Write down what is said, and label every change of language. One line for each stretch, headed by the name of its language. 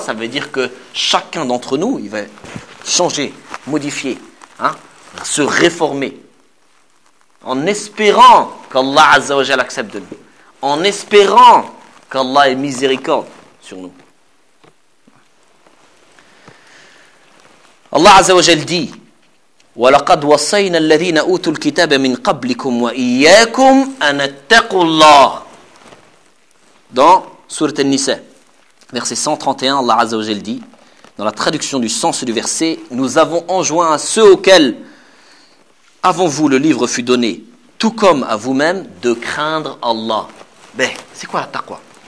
French: Ça veut dire que chacun d'entre nous, il va changer, modifier, hein, se réformer. En espérant qu'Allah Azza wa Jalla accepte de nous. En espérant qu'Allah ait miséricorde sur nous.
Arabic: Allah Azza wa Jalla dit: وَلَقَدْ وَصَيْنَا الَّذِينَ أُوتُوا الْكِتَابَ مِنْ قَبْلِكُمْ وَإِيَّاكُمْ أَنَ اتَّقُوا اللَّهِ.
French: Dans Sourat al-Nisa, verset 131, Allah Azza wa Jalla dit, dans la traduction du sens du verset, « Nous avons enjoint à ceux auxquels, avant vous, le livre fut donné, tout comme à vous-même, de craindre Allah. » Ben, c'est quoi la taqwa?